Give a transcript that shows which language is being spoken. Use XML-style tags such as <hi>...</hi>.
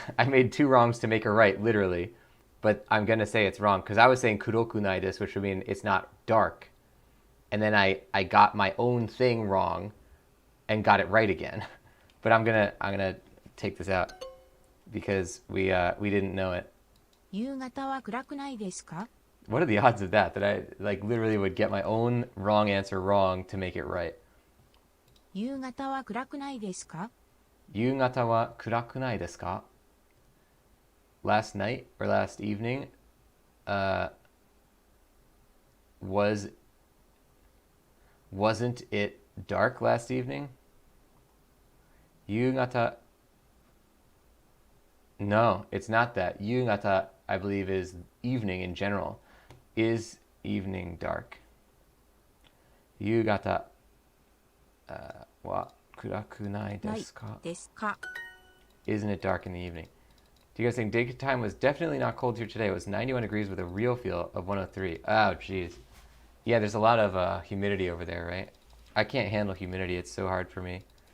<en>I made two wrongs to make it right, literally. But I'm going to say it's wrong because I was saying kuroku nai desu, which would mean it's not dark. And then I got my own thing wrong and got it right again. But I'm gonna take this out because we didn't know it.</en> <ja>夕方は暗くないですか？</ja> <en>What are the odds of that I like literally would get my own wrong answer wrong to make it right?</en> <ja>夕方は暗くないですか？夕方は暗くないですか?</ja> <en>Last night or last evening wasn't it dark last evening? 夕方 No, it's not that. 夕方, I believe, is evening in general. Is evening dark?</en> <ja>夕方は暗くないですか? ないですか？</ja> <en>Isn't it dark in the evening? Do you guys think daytime was definitely not cold here today? It was 91 degrees with a real feel of 103. Oh, jeez. Yeah, there's a lot of humidity over there, right? I can't handle humidity. It's so hard for me.</en>